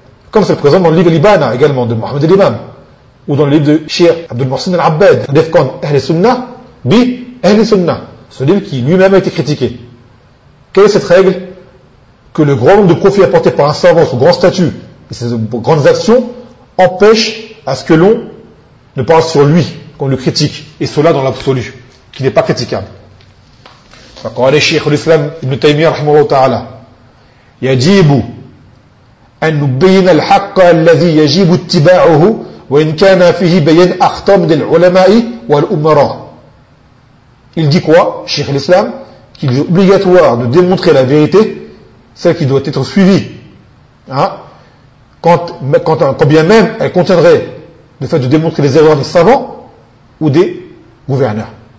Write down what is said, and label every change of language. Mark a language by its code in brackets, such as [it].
[fr] Comme c'est présent dans le livre Libana également de Mohamed al-Imam, ou dans le livre de Cheikh Abdul Mohsin al-Abbad, Defkan Ahl Sunnah, bi Ahl Sunnah, ce livre qui lui-même a été critiqué. Quelle est cette règle? Que le grand nombre de profits apportés par un savant, son grand statut, et ses grandes actions, empêche à ce que l'on ne parle sur lui, qu'on le critique, et cela dans l'absolu, qui n'est pas critiquable. [ar] فقال الشيخ الإسلام ابن تيمية رحمه الله تعالى يجيب أن نبين الحق الذي يجيب اتباعه وإن كان فيه بيان أخطاء من العلماء والأمراء. [fr] Il dit quoi, Cheikh l'Islam, qu'il est obligatoire de démontrer la vérité, celle qui doit être suivie, quand bien même elle contiendrait le fait de démontrer les erreurs des savants ou des gouverneurs.